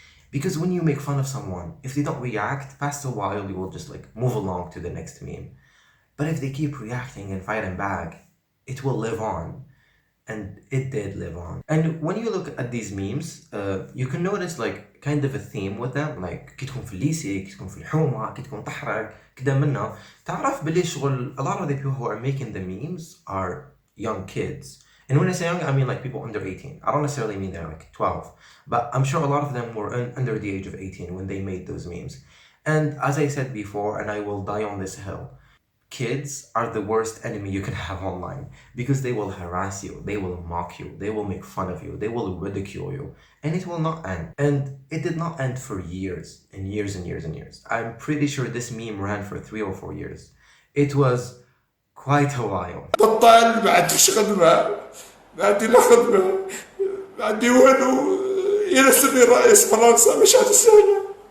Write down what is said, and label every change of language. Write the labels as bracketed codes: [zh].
[en] Because when you make fun of someone, if they don't react, past a while you will just like move along to the next meme. But if they keep reacting and fighting back, it will live on. And it did live on. And when you look at these memes, you can notice like kind of a theme with them. [ar] Like كي تكون في الليسي، كي تكون في الحومة، كي تكون تحرق كده منها، تعرف بلي شغل [en] a lot of the people who are making the memes are young kids. And when I say young, I mean like people under 18. I don't necessarily mean they're like 12. But I'm sure a lot of them were under the age of 18 when they made those memes. And as I said before, and I will die on this hill, kids are the worst enemy you can have online because they will harass you, they will mock you, they will make fun of you, they will ridicule you, and it will not end. And it did not end for years and years and years and years. I'm pretty sure this meme ran for 3 or 4 years. It was quite a while. [ar] بطال ما عنديش خدمة، ما عندي لا خدمة، ما عندي والو، يرسلني رئيس فرنسا مش هتسهل.